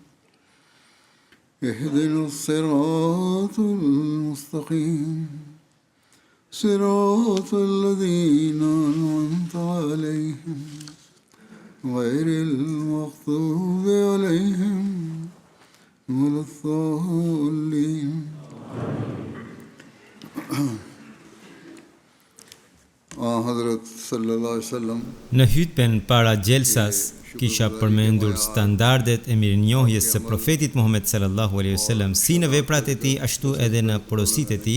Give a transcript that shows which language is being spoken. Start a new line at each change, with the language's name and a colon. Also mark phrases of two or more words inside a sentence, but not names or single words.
Arabic: اهدنا الصراط المستقيم صراط الذين أنعمت عليهم غير المغضوب عليهم ولا الضالين.
Albanian: Në hutben para gjelsas kisha përmendur standardet e mirënjohjes së profetit Muhammed
Arabic: صلى الله عليه وسلم
Albanian: si në veprat e tij ashtu edhe në porositë e tij.